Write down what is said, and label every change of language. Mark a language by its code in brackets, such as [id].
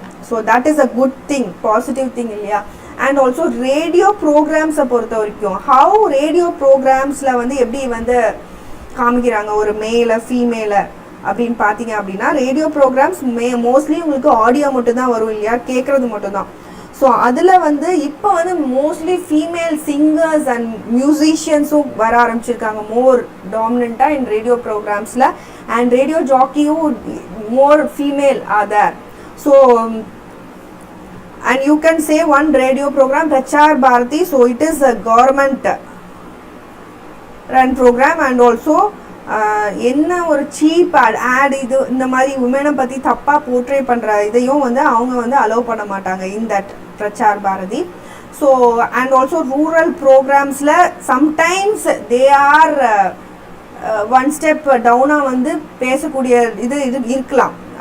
[en] so that is a good thing, positive thing [ta] இல்லையா? And also radio ப்ரோக்ராம்ஸை பொறுத்த வரைக்கும் how radio ப்ரோக்ராம்ஸில் வந்து எப்படி வந்து காமிக்கிறாங்க ஒரு மேலை ஃபீமேலை அப்படின்னு பார்த்தீங்க அப்படின்னா, ரேடியோ ப்ரோக்ராம்ஸ் மோஸ்ட்லி உங்களுக்கு ஆடியோ மட்டும்தான் வரும் இல்லையா, கேட்குறது மட்டும்தான். ஸோ அதில் வந்து இப்போ வந்து மோஸ்ட்லி ஃபீமேல் சிங்கர்ஸ் அண்ட் மியூசிஷியன்ஸும் வர ஆரம்பிச்சிருக்காங்க மோர் டாமினண்ட்டாக in radio ப்ரோக்ராம்ஸில். [en] And radio ஜாக்கியும் more female are there. So and you can say one radio program Prachar Bharati, so it is a government run program. [ta] and also என்ன ஒரு cheap add இது இந்த மாதிரி உமனை பற்றி தப்பாக portray பண்ணுற இதையும் வந்து அவங்க வந்து அலோவ் பண்ண மாட்டாங்க in that Prasar Bharathi. So and also rural ப்ரோக்ராம்ஸில் sometimes they are one step டவுனாக வந்து பேசக்கூடிய இது இருக்கலாம்.